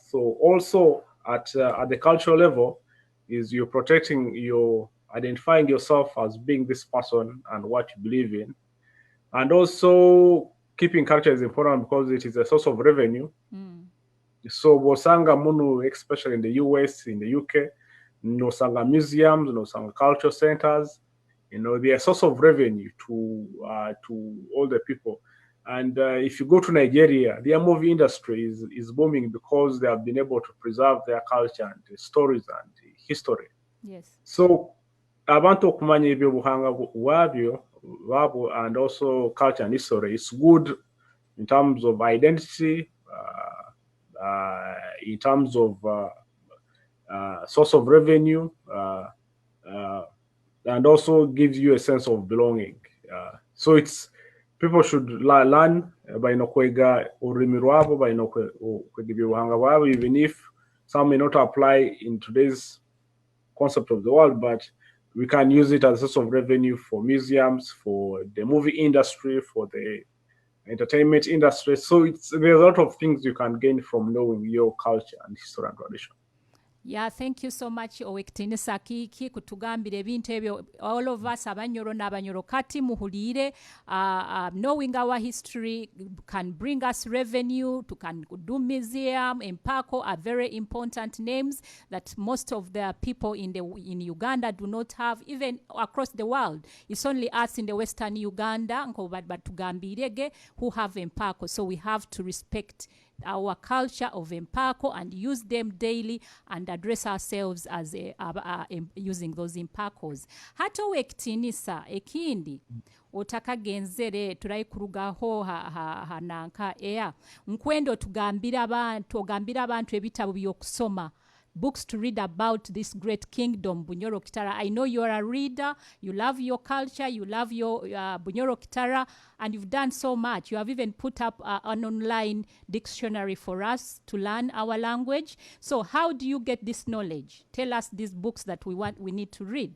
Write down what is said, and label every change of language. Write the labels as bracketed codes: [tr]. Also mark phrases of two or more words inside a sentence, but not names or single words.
[en] So also at the cultural level, is you're protecting, you're identifying yourself as being this person and what you believe in. And also keeping culture is important because it is a source of revenue. So Bosanga Munu, especially in the US, in the UK, [nyo] nosanga museums, nosanga [en] cultural centers. They're a source of revenue to all the people. And if you go to Nigeria, their movie industry is booming because they have been able to preserve their culture and the stories and the history. Yes. So [nyo] abantu okumanya ebyobuhanga wabyo [en] and also culture and history is good in terms of identity, in terms of source of revenue, and also gives you a sense of belonging. So it's people should learn [nyo] kwega ururimi rwabo kwega ibyobuhanga bwabo, [en] even if some may not apply in today's concept of the world, but we can use it as a source of revenue for museums, for the movie industry, for the entertainment industry. So there's a lot of things you can gain from knowing your culture and history and tradition. Yeah, thank you so much Owekitinisa Akiiki [nyo] kutugambira ebintu ebyo. [en] All of us Abanyoro n'Abanyoro [nyo] kati muhulire, [en] knowing our history can bring us revenue, to can do museum. Empaako are very important names that most of the people in Uganda do not have, even across the world. It's only us in the western Uganda batugambirege who have Empaako. So we have to respect our culture of Empaako and use them daily and address ourselves as using those Empaakos. [nyo] Hata Owekitinisa ekindi otakagenzere turayikurugaho hananka nkwendo tugambira abantu ebitabo byokusoma, [en] books to read about this great kingdom, Bunyoro-Kitara. I know you're a reader, you love your culture, you love your Bunyoro-Kitara, and you've done so much. You have even put up an online dictionary for us to learn our language. So how do you get this knowledge? Tell us these books that we need to read.